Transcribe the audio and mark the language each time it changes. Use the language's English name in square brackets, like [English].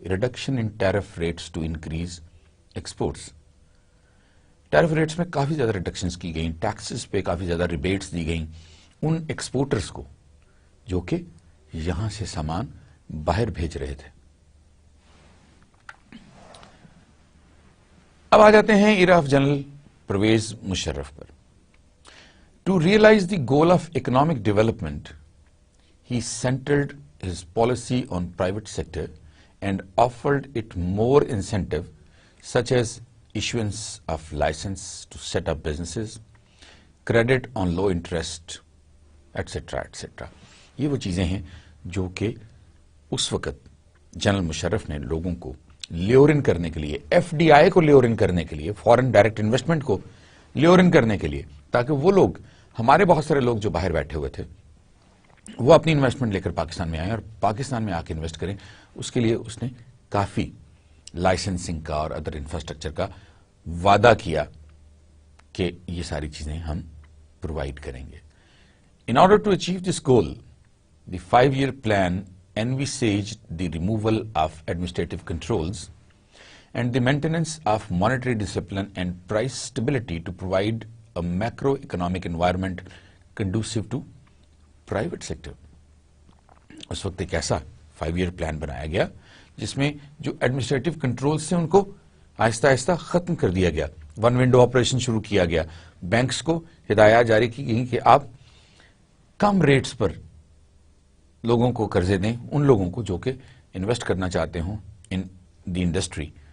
[English] reduction in tariff rates to increase exports, [Urdu] tariff rates میں کافی زیادہ ریڈکشنز کی گئیں، ٹیکسز پہ کافی زیادہ ریبیٹس دی گئیں ان ایکسپورٹرز کو جو کہ یہاں سے سامان باہر بھیج رہے تھے. اب آ جاتے ہیں [English] era of [Urdu] general Pervez Musharraf per. [English] To realise the goal of economic development he centered his policy on private sector and offered it more incentive, such as issuance of license to set up businesses, credit on low interest, etc. etc. [Urdu] یہ وہ چیزیں ہیں جو کہ اس وقت general Musharraf نے لوگوں کو لیورن کرنے کے لیے، ایف ڈی آئی کو لیورن کرنے کے لیے، فورن ڈائریکٹ انویسٹمنٹ کو لیورن کرنے کے لیے، تاکہ وہ لوگ، ہمارے بہت سارے لوگ جو باہر بیٹھے ہوئے تھے، وہ اپنی انویسٹمنٹ لے کر پاکستان میں آئیں اور پاکستان میں آ کے انویسٹ کریں. اس کے لیے اس نے کافی لائسنسنگ کا اور ادر انفراسٹرکچر کا وعدہ کیا کہ یہ ساری چیزیں ہم پرووائڈ کریں گے. [English] in order to achieve this goal, the 5-year plan envisaged the removal of administrative controls and the maintenance of monetary discipline and price stability to provide a macroeconomic environment conducive to [Urdu] private sector. اس وقت ایک ایسا 5-year plan بنایا گیا جس میں جو administrative control سے ان کو آہستہ آہستہ ختم کر دیا گیا. ون ونڈو آپریشن شروع کیا گیا. بینکس کو ہدایات جاری کی گئی کہ آپ کم ریٹس پر لوگوں کو قرضے دیں، ان لوگوں کو جو کہ انویسٹ کرنا چاہتے ہوں [English] In the industry.